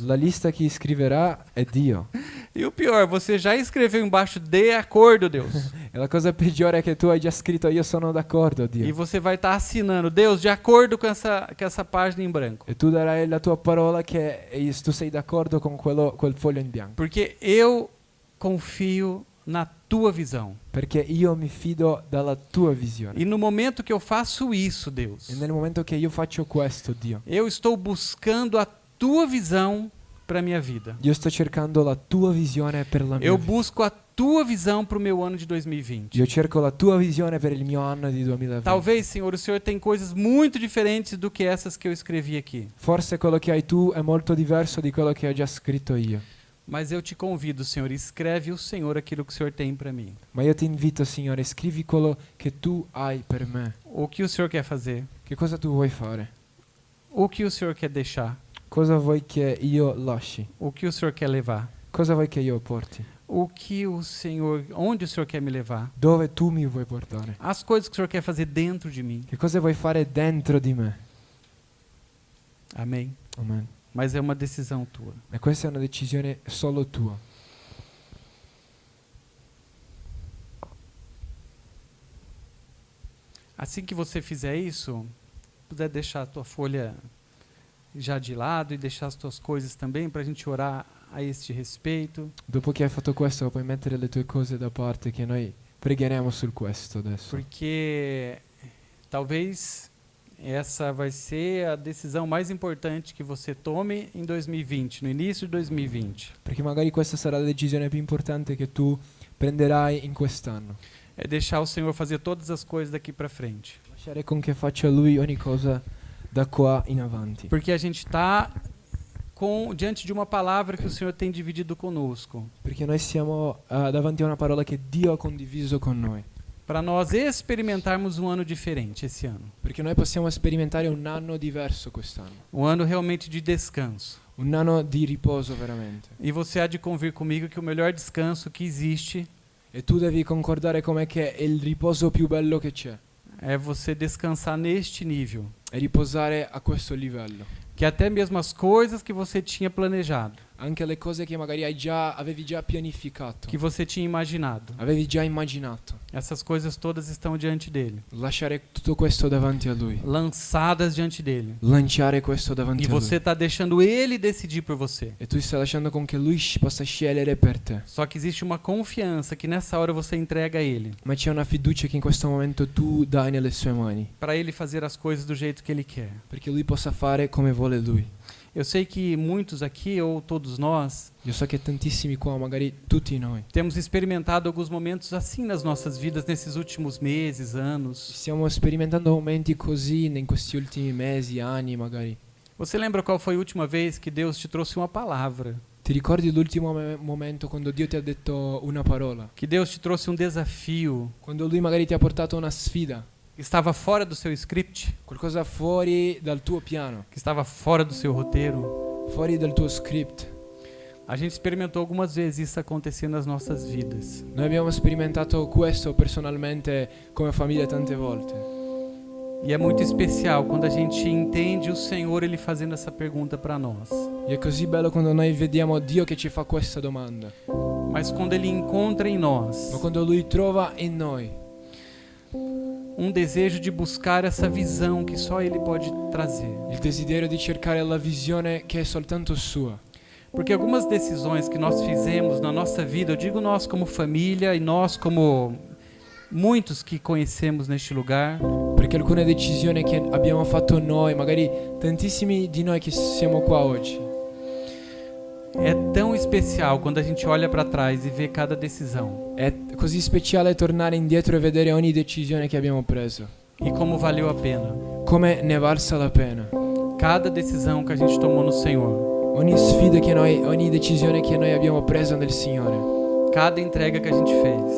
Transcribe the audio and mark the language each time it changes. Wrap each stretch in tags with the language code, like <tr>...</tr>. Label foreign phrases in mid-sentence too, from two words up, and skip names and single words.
<it>La lista chi scriverà è Dio.</it> <pt>E o pior, você já escreveu embaixo de acordo, Deus.</pt> <it>E la cosa peggiore è che tu hai già scritto io sono d'accordo, E Dio.</it> <pt>você vai estar assinando, Deus, de acordo com essa página em branco.</pt> <it>E tu darai la tua parola che tu sei d'accordo con quel foglio in bianco.</it> <pt>Porque eu confio na tua visão.</pt> <it>Perché io mi fido dalla tua visione.</it> <pt>E no momento que eu faço isso, Deus,</pt> <it>E nel momento che io faccio questo, Dio,</it> <pt>eu estou buscando a tua visão para minha vida.</pt> <it>io sto cercando la tua visione per la mia</it> <pt>Eu</pt> <it>vita.</it> <pt>busco a tua visão para o meu ano de 2020.</pt> <it>Io cerco la tua visione per il mio anno di 2020.</it> <pt>Talvez, Senhor, o Senhor tem coisas muito diferentes do que essas que eu escrevi aqui.</pt> <it>Forse quello che hai tu è molto diverso di quello che ho già scritto io.</it> <pt>Mas eu te convido, Senhor, escreve o Senhor aquilo que o Senhor tem para mim.</pt> <it>Ma io ti invito, Signore, scrivi quello che tu hai per me.</it> <pt>O que o Senhor quer fazer?</pt> <it>Che cosa tu vuoi fare?</it> <pt>O que o Senhor quer deixar?</pt> <it>Cosa vuoi che io lasci?</it> <pt>O que o Senhor quer levar?</pt> <it>Cosa vuoi che io porti?</it> <pt>O que o Senhor, onde o Senhor quer me levar?</pt> <it>Dove tu mi vuoi portare?</it> <pt>As coisas que o Senhor quer fazer dentro de mim.</pt> <it>Che cosa vuoi fare dentro di me?</it> <pt>Amém.</pt> <it>Amen.</it> <pt>Mas é uma decisão tua.</pt> <it>E questa è una decisione solo tua.</it> <pt>Assim que você fizer isso, puder deixar a tua folha já de lado e deixar as tuas coisas também para a gente orar a este respeito.</pt> <it>Dopo che hai fatto questo, puoi mettere le tue cose da parte che noi pregheremo sul questo adesso.</it> <pt>Porque talvez essa vai ser a decisão mais importante que você tome em 2020, no início de 2020.</pt> <it>Perché magari questa sarà la decisione più importante che tu prenderai in quest'anno.</it> <pt>É deixar o Senhor fazer todas as coisas daqui para frente.</pt> <it>Lasciare con che faccia Lui ogni cosa da qua in avanti.</it> <pt>Porque a gente está diante de uma palavra que o Senhor tem dividido conosco.</pt> <it>Perché noi siamo davanti a una parola che Dio ha condiviso con noi.</it> <pt>Para nós experimentarmos um ano diferente esse ano.</pt> <it>Perché noi possiamo sperimentare un anno diverso quest'anno.</it> <pt>Um ano realmente de descanso.</pt> <it>Un anno di riposo veramente.</it> <pt>E você há de convir comigo que o melhor descanso que existe</pt> <it>E tu devi concordare con me che è il riposo più bello che c'è.</it> <pt>é você descansar neste nível.</pt> <it>È riposare a questo livello.</it> <pt>Que até mesmo as coisas que você tinha planejado,</pt> <it>Anche le cose che magari avevi già pianificato.</it> <pt>que você tinha imaginado,</pt> <it>Avevi già immaginato.</it> <pt>essas coisas todas estão diante dele,</pt> <it>Lasciare tutto questo davanti a Lui.</it> <pt>lançadas diante dele.</pt> <it>Lanciare questo</it> <pt>E</pt> <it>davanti a</it> <pt>você</pt> <it>Lui.</it> <pt>está deixando ele decidir por você.</pt> <it>E tu stai lasciando con che Lui possa scegliere per te.</it> <pt>Só que existe uma confiança que nessa hora você entrega a ele,</pt> <it>Ma c'è una fiducia che in questo momento tu dai nelle sue mani.</it> <pt>para ele fazer as coisas do jeito que ele quer.</pt> <it>Perché Lui possa fare come vuole Lui.</it> <pt>Eu sei que muitos aqui, ou todos nós,</pt> <it>Io so che tantissimi qua, magari tutti noi,</it> <pt>temos experimentado alguns momentos assim nas nossas vidas nesses últimos meses, anos.</pt> <it>stiamo sperimentando momenti così in questi ultimi mesi, anni magari.</it> <pt>Você lembra qual foi a última vez que Deus te trouxe uma palavra?</pt> <it>Ti ricordi l'ultimo momento quando Dio ti ha detto una parola?</it> <pt>Que Deus te trouxe um desafio</pt> <it>Quando Lui magari ti ha portato una sfida,</it> <pt>que estava fora do seu script,</pt> <it>qualcosa fuori dal tuo piano,</it> <pt>que estava fora do seu roteiro?</pt> <it>fuori dal tuo script.</it> <pt>A gente experimentou algumas vezes isso acontecer nas nossas vidas.</pt> <it>Noi abbiamo sperimentato questo personalmente come famiglia tante volte.</it> <pt>E é muito especial quando a gente entende o Senhor ele fazendo essa pergunta para nós.</pt> <it>E è così bello quando noi vediamo Dio che ci fa questa domanda.</it> <pt>Mas quando ele encontra em nós</pt> <it>Ma quando Lui trova in noi</it> <pt>um desejo de buscar essa visão que só ele pode trazer.</pt> <it>il desiderio di cercare la visione che è soltanto sua.</it> <pt>Porque algumas decisões que nós fizemos na nossa vida, eu digo nós como família e nós como muitos que conhecemos neste lugar,</pt> <it>Perché alcune decisioni che abbiamo fatto noi, magari tantissimi di noi che siamo qua oggi,</it> <pt>é tão especial quando a gente olha para trás e vê cada decisão.</pt> <it>è così speciale tornare indietro e vedere ogni decisione che abbiamo preso.</it> <pt>E como valeu a pena.</pt> <it>Come ne è valsa la pena.</it> <pt>Cada decisão que a gente tomou no Senhor.</pt> <it>Ogni sfida che noi, ogni decisione che noi abbiamo preso nel Signore.</it> <pt>Cada entrega que a gente fez.</pt>